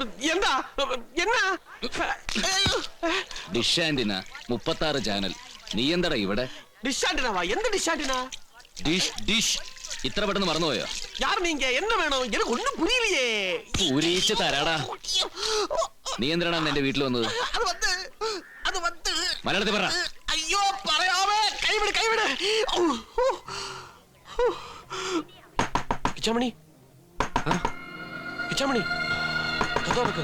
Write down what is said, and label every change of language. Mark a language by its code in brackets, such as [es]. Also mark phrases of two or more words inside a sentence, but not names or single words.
[ml] എന്താ എന്നാ ഡിഷ് ആന്റിന 36 ചാനൽ. നീ എന്താടാ ഇവിടെ? ഡിഷ് ആന്റിനാവാ? എന്ത് ഡിഷ് ആന്റിന? ഡിഷ് ഡിഷ് ഇത്ര പെട്ടെന്ന് മറന്നുപോയോ? [ta] யார் நீங்க? என்ன வேணும்? எனக்கு ஒண்ணும் புரியலையே. [ml] പൂരിച്ച് തരാടാ. നീ എന്തിനാണ് എന്റെ വീട്ടിൽ വന്നത്? അത് വന്ന് മലയാളത്തിൽ പറ. അയ്യോ പറയാവേ, കൈവിട് കൈവിട്. കിച്ചാമണി, കിച്ചാമണി, കഥ തുറക്ക്.